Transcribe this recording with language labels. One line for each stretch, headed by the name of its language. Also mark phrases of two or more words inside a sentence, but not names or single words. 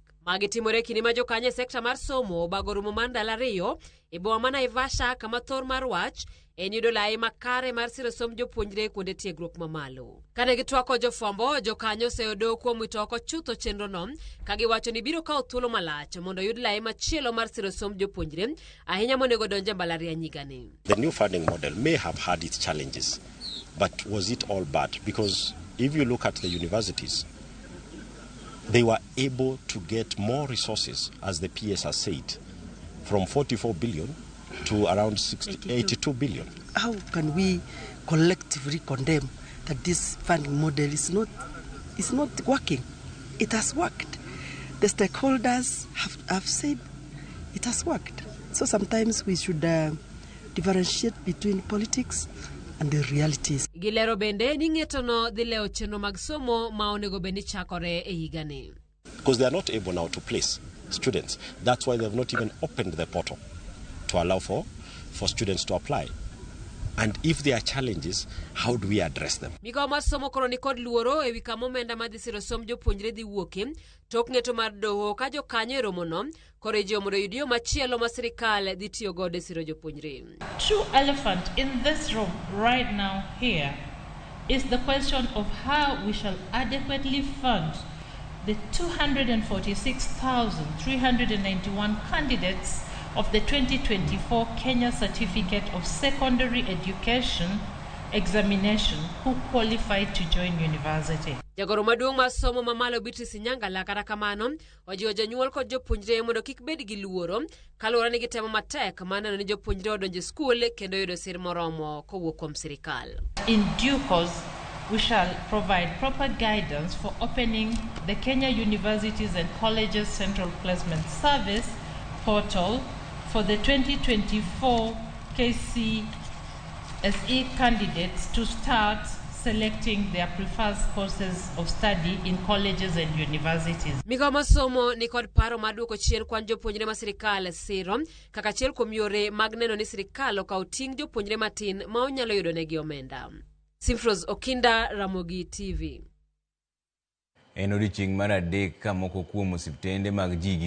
Luo (Kenya and Tanzania): Magi timore kinde ma jokanyo e sekta mar somo obago romo mar ndalo 2 e boma ma Naivasha kama thor mar wach en yudo lai makare mar siro somb jopuonjre kuonde tiegruok mamalo. Kane gitwako jofwambo, jokanyo oseyudo kuom wito oko chutho chenro no ka giwacho ni biro kawo thuolo malach mondo yud lai machielo mar siro somb jopuonjre ahinya monego donje mbalariany higani.
English: The new funding model may have had its challenges, but was it all bad? Because if you look at the universities, they were able to get more resources, as the PS has said, from 44 billion to around 82 billion. How can we collectively condemn that this funding model is not working? It has worked. The stakeholders have said it has worked. So sometimes we should differentiate between politics and the realities.
Luo (Kenya and Tanzania): Gilero bende ni ng'eto no dhi leo chenro mag somo ma onego beni chakore e higani.
English: Because they are not able now to place students. That's why they have not even opened the portal to allow for students to apply. And if there are challenges, how do we address them?
Luo (Kenya and Tanzania): Migao mar somo koro ni kod luoro e wi kama omenda madhi siro somb jopuonjre dhi wuoke tok ng'eto mar doho ka jokanyo e romo no koro ji mondo yud yo machielo ma sirikal dhi tiyo godo e siro jopuonjre.
English: True elephant in this room right now here is the question of how we shall adequately fund the 246,391 candidates of the 2024 Kenya Certificate of Secondary Education examination who qualified to join university.
Luo (Kenya and Tanzania): Jagoro maduong' mar somo mamalo Beatrice Nyangala kata kamano ojiwo jonyuol kod jopuonjre mondo kik bed gi luoro kaluwore ni gitemo matek maneno ni jopuonjre odonjo skul kendo yudo sir moromo kowuok kuom sirikal.
English: In due course, we shall provide proper guidance for opening the Kenya Universities and Colleges Central Placement Service portal for the 2024 KCSE candidates to start selecting their preferred courses of study in colleges and universities.
Luo (Kenya and Tanzania): Migao mar somo ni kod paro mar duoko chien kwan jopuonjre ma sirikal siro kaka achiel kuom yore mag neno ni sirikal okawo ting' jopuonjre matin ma onyalo yudo negi omenda. Simpros Okinda, Ramogi TV. En odiechieng' mar 3 ka moko kuom osiptende mag ji